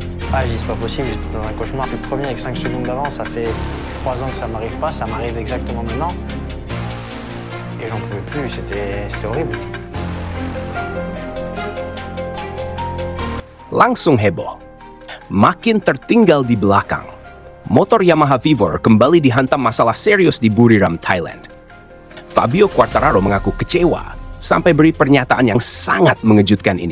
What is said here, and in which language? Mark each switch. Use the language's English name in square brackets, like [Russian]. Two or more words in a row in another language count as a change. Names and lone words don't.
[French] Ah, j'ai dit, c'est pas possible, j'étais dans un cauchemar. J'étais premier avec 5 secondes d'avance, ça fait 3 ans que ça m'arrive pas, ça m'arrive exactement maintenant. Et j'en pouvais plus, c'était horrible. [Indonesian] Langsung heboh. Makin tertinggal di belakang. Motor Yamaha Vivor kembali dihantam masalah serius di Buriram, Thailand. Fabio Quartararo mengaku kecewa sampai beri pernyataan yang sangat mengejutkan ini.